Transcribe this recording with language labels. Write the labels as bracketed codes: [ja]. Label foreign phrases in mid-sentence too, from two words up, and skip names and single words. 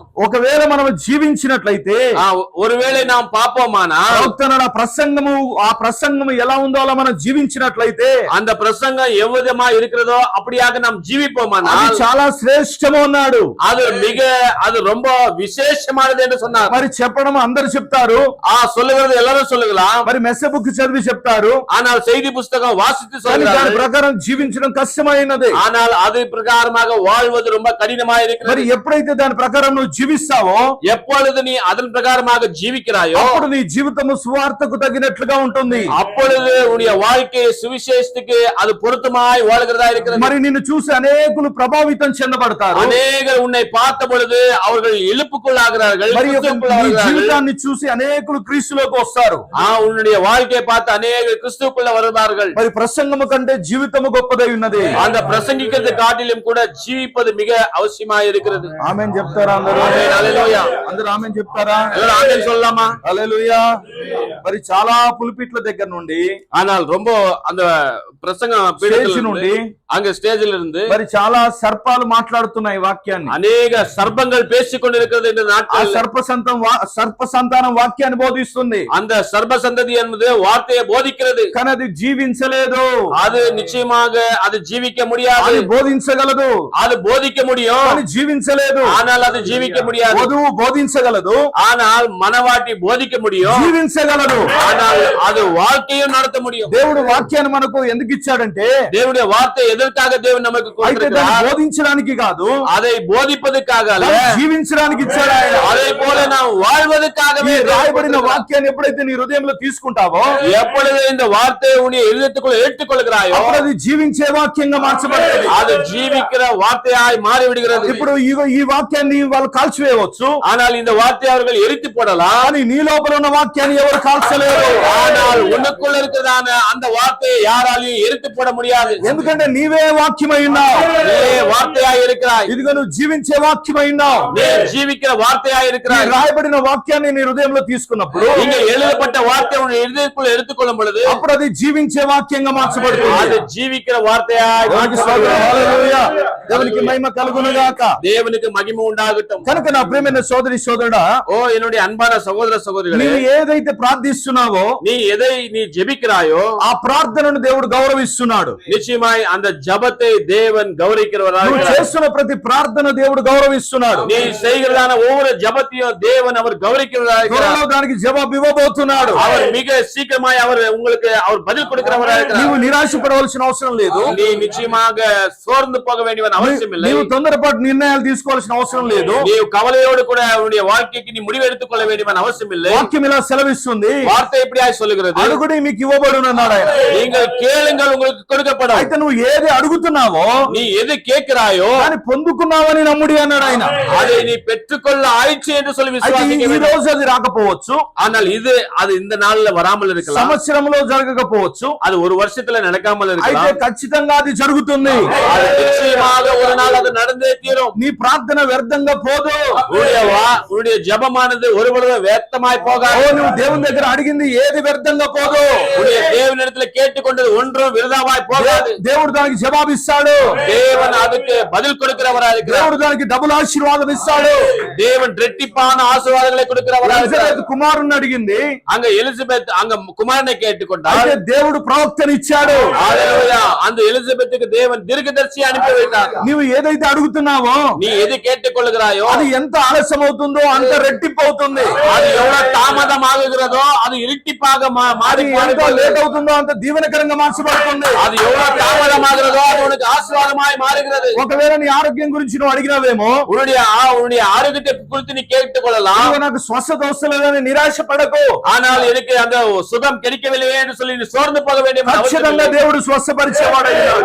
[te] ఒకవేళ మనం జీవించినట్లయితే [ta] ஒருவேளை நாம் பார்ப்போமானா [te] ప్రసంగము, ఆ ప్రసంగము ఎలా ఉందో అలా మనం జీవించినట్లయితే [ta] அந்த பிரசங்கம் எவ்விதமா இருக்கிறதோ அப்படியாக நாம் ஜீவிப்போமானா [te] అది చాలా శ్రేష్టము అన్నాడు. [ta] அது ரொம்ப விசேஷமானது என்று சொன்னார். [te] మరి చెప్పడం అందరు చెప్తారు, [ta] சொல்லுகிறது எல்லாரும் சொல்லுகலாம். [te] మరి మెసేజ్ బుక్ చదివి చెప్తారు, [ta] ஆனால் செய்தி புஸ்தகம் வாசித்து [te] దాని [ta] சொல்லுகிறார்கள். [te] ప్రకారం జీవించడం కష్టమైనది. [ta] ஆனால் அது பிரகாரமாக வாழ்வது ரொம்ப கடினமாக [te] మరి [ta] இருக்கிறது. [te] ఎప్పుడైతే దాని ప్రకారం నువ్వు జీవిస్తావో [ta] எப்பொழுது நீ அதன் பிரகாரமாக ஜீவிக்கிறாயோ [te] అప్పుడు నీ జీవితము సువార్తకు తగినట్లుగా ఉంటుంది. [ta] அப்பொழுது உன்னுடைய வாழ்க்கை சுவிசேஷத்துக்கு அது பொருத்தமாய் வாழ்கிறதா இருக்கிறது. [te] మరి నిన్ను చూసి అనేకులు ప్రభావితం చెందబడతారు. [ta] அநேகர் உன்னை பார்த்த பொழுது அவர்கள் எழுப்புக்குள்ளாகிறார்கள். [te] మరి నీ జీవితాన్ని చూసి అనేకులు క్రీస్తులోకి వస్తారు. [ta] உன்னுடைய வாழ்க்கையை பார்த்து அநேகர் கிறிஸ்துவுக்குள்ள வருவார்கள். [te] మరి ప్రసంగము కంటే జీవితము గొప్పదై ఉన్నది. [ta] அந்த பிரசங்கிக்கிறது காட்டிலும் கூட ஜீவிப்பது மிக அவசியமா இருக்கிறது. [te] ఆమేన్ చెప్తారా అందరూ? హల్లెలూయా. అందరూ ఆమేన్ చెప్తారా? [ta] எல்லாரும் ஆமென் சொல்லலாமா? [te] హల్లెలూయా. మరి చాలా పులిపిట్ల దగ్గర నుండి, [ta] ஆனால் ரொம்ப அந்த பிரசங்க [te] స్టేజ్ నుండి, [ta] அங்க ஸ்டேஜ்ல இருந்து [te] మరి చాలా సర్పాలు మాట్లాడుతున్నాయి వాక్యాన్ని. [ta] அநேக சர்ப்பங்கள் பேசிக் கொண்டிருக்கிறது இந்த [te] ఆ [ta] நாட்கள். [te] సర్ప సంతానం వాక్యాన్ని బోధిస్తుంది. [ta] அந்த சர்ப்ப சந்ததி என்பது வார்த்தையை போதிக்கிறது. [te] కానీ అది జీవించలేదు. [ta] அது நிச்சயமாக அது ஜீவிக்க முடியாது. [te] అది బోధించగలదు, [ta] அது போதிக்க முடியும், [te] కానీ జీవించలేదు. [ta] ஆனால் அது ஜீவிக்க முடியாது. [te] వధువు బోధించగలదు, [ta] ஆனால் மனவாட்டி போதிக்க முடியும், [te] జీవించగలదు. [ta] ஆனால் அது வாழ்க்கையும் நடத்த முடியும். [te] దేవుడు వాక్యాన్ని మనకు ఎందుకు ఇచ్చాడంటే, [ta] தேவனுடைய வார்த்தை எதற்காக தேவன் நமக்கு [te] అయితే దాన్ని [ta] கொடுத்திருக்கிறார்? [te] బోధించడానికి కాదు, [ta] அதை போதிப்பதற்காக அல்ல, [te] దాన్ని జీవించడానికి ఇచ్చాడు ఆయన. [ta] அதை போல நாம் வாழ்வதற்காகவே [te] ఈ రాయబడిన వాక్యాన్ని ఎప్పుడైతే నీ హృదయంలో తీసుకుంటావో, [ta] எப்பொழுது இந்த வார்த்தையை உன்னுடைய இதயத்துக்குள்ள ஏற்றுக்கொள்கிறாயோ [te] అప్పుడు అది జీవించే వాక్యంగా మార్చబడుతుంది. [ta] அது ஜீவிக்கிற வார்த்தையாய் மாறி விடுகிறது. [te] ఇప్పుడు ఈ వాక్యాన్ని వాళ్ళు కాల్చివేయవచ్చు, [ta] ஆனால் இந்த வார்த்தையை அவர்கள் எரித்து போடலாம், [te] కానీ నీ లోపల ఉన్న వాక్యాన్ని ఎవరు కాల్చలేరు. [ta] ஆனால் உனக்குள்ள இருக்கிறதான அந்த வார்த்தையை யாராலையும் எரித்து போட முடியாது. [te] ఎందుకంటే నీవే వాక్యమై ఉన్నావు. [ta] நீ வார்த்தையாய் இருக்கிறாய். [te] ఇదిగో నువ్వు జీవించే వాక్యమై ఉన్నావు. [ta] நீ ஜீவிக்கிற வார்த்தையாய் [te] ఈ [ta] இருக்கிறாய். [te] రాయబడిన వాక్యాన్ని నీ హృదయంలో తీసుకున్నప్పుడు, [ta] இங்க எழுதப்பட்ட வார்த்தை உன் இதயத்துக்குள்ள எடுத்துக்கொள்ளும் பொழுது [te] అప్పుడు అది జీవించే వాక్యంగా మార్చబడుతుంది. [ta] அது ஜீவிக்கிற வார்த்தையாய் [te] దేవునికి స్తోత్రం. హల్లెలూయా. దేవునికి మహిమ కలుగును గాక. [ta] தேவனுக்கு மகிமை உண்டாகட்டும். [te] కనుక నా ప్రియమైన సోదరి సోదరుడా, [ta] ஓ என்னுடைய அன்பான சகோதர சகோதரிகளே, [te] నీవు ఏదైతే ప్రార్థిస్తున్నావో [ta] நீ எதை நீ ஜெபிக்கிறாயோ [te] ఆ ప్రార్థనను దేవుడు గౌరవిస్తున్నాడు. [ta] நிச்சயமாய் அந்த ஜெபத்தை தேவன் கௌரவிக்கிறவராக [te] నువ్వు [ta] இருக்கிறார். [te] చేస్తున్న ప్రతి ప్రార్థన దేవుడు గౌరవిస్తున్నాడు. [ta] நீ செய்கிறதான ஒவ்வொரு ஜெபத்தையும் தேவன் அவர் கௌரவிக்கிறவராக இருக்கிறார். [te] త్వరలో దానికి జవాబు ఇవ్వబోతున్నాడు. [ta] அவர் மிக சீக்கிரமாய் அவர் உங்களுக்கு அவர் பதில் கொடுக்கிறவராக இருக்கிறார். [te] నీవు నిరాశపడవలసిన అవసరం లేదు. [ta] நீ நிச்சயமாக சோர்ந்து போக வேண்டிய அவசியம் இல்லை. [te] నీవు తొందరపాటు నిర్ణయాలు తీసుకోవాల్సిన అవసరం లేదు. [ta] நீ கவலையோடு கூட உன்னுடைய வாழ்க்கைக்கு நீ முடிவு எடுத்துக் கொள்ள வேண்டிய அவசியம் இல்லை. [te] వాక్యం ఇలా సెలవిస్తుంది, [ta] வார்த்தை எப்படியாய் சொல்லுகிறது? [te] అడుగుడి మీకు ఇవ్వబడును అన్నాడు ఆయన. [ta] நீங்கள் கேளுங்கள் உங்களுக்கு கொடுக்கப்படும். [te] అయితే నువ్వు ఏది అడుగుతున్నావో [ta] நீ எது கேட்கிறாயோ [te] దాన్ని పొందుకున్నావని నమ్ముడి అన్నాడు ఆయన. [ta] அதை நீ பெற்றுக்கொள்ள ஆயிற்று என்று சொல்லி [te] అయితే [ta] விசுவாசிக்க [te] ఈ [ta] வேண்டும். [te] రోజు అది రాకపోవచ్చు, [ta] ஆனால் அது இந்த நாள்ல வராமல் இருக்கலாம், [te] సంవత్సరంలో జరగకపోవచ్చు, [ta] அது ஒரு வருஷத்துல நடக்காமல் [te] అయితే [ta] இருக்கலாம். [te] ఖచ్చితంగా అది జరుగుతుంది. [ta] அது நிச்சயமாக ஒரு நாள் அது நடந்தே தீரும். [te] నీ ప్రార్థన వ్యర్థంగా పోదు. [ta] உன்னுடைய ஜெபமானது ஒரு பொழுதும் వ్యర్థமாய் [te] ఓ [ta] போகாது. [te] నువ్వు దేవుని దగ్గర అడిగింది ఏది వ్యర్థంగా పోదు. [ta] உன்னுடைய தேவனிடத்துல கேட்டுக்கொண்டது ஒன்றும் விருதாவாய் போகாது. [te] దేవుడు దానికి జవాబిస్తాడు. [ta] தேவன் அதுக்கு பதில் கொடுக்கிறவராக இருக்கிறார். [te] దేవుడు దానికి డబుల్ ఆశీర్వాదం ఇస్తాడు. [ta] தேவன் ரெட்டிப்பான ஆசீர்வாதங்களை கொடுக்கிறவராக இருக்கிறார். [te] ఎలిజబెత్ కుమారుని అడిగింది, [ta] அங்க எலிசபெத் அங்க குமாரனை கேட்டுக்கொண்டார். [te] అయితే దేవుడు ప్రవక్తని ఇచ్చాడు. [ta] ஹல்லேலூயா. அந்த எலிசபெத்துக்கு தேவன் தீர்க்கதரிசி அனுப்பி வைத்தார். [te] నీవు ఏదైతే అడుగుతున్నావో [ta] நீ எது கேட்டுக்கொள்கிறாயோ [te] అది ఎంత ఆలస్యం అవుతుందో అంత రెట్టింపు అవుతుంది. [ta] அது எவ்வளவு தாமதமாகுகிறதோ அது இரட்டிப்பாக [te] అది ఎంత లేట్ అవుతుందో అంత దీవెనకరంగా మార్చబడుతుంది. [ta] அது எவ்வளவு தாமதமாகிறதோ அது உனக்கு ஆசீர்வாதமாய் மாறுகிறது. [te] ఒకవేళ నీ ఆరోగ్యం గురించి నువ్వు అడిగినావేమో, [ta] உன்னுடைய ஆரோக்கியத்தை குறித்து நீ கேட்டுக்கொள்ளலாம். [te] "ఇదిగో నాకు స్వస్థత వస్తలేదని నిరాశ పడకు. [ta] ஆனால் எனக்கு அந்த சுகம் கிடைக்கவில்லையே என்று சொல்லி நீ சோர்ந்து போக வேண்டிய அவசியம் [te] ఖచ్చితంగా [ta] இல்லை. [te] దేవుడు స్వస్థపరిచేవాడు అయినాడు.